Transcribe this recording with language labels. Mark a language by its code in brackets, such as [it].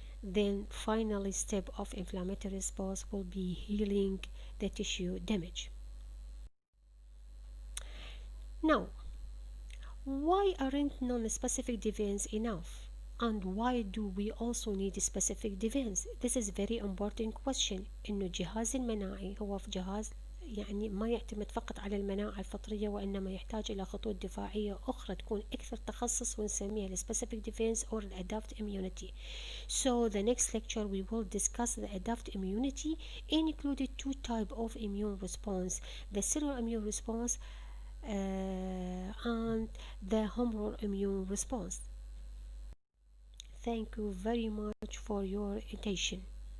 [en] Then final step of inflammatory response will be healing the tissue damage. Now, why aren't non-specific defense enough? And why do we also need specific defense? This is very important question. [ar] إنه الجهاز المناعي هو جهاز يعني ما يعتمد فقط على المناعة الفطرية، وإنما يحتاج إلى خطوط دفاعية أخرى تكون أكثر تخصص ونسميها [en] specific defense or adaptive immunity. So the next lecture we will discuss the adaptive immunity, included two types of immune response: the cellular immune response and the humoral immune response. Thank you very much for your attention.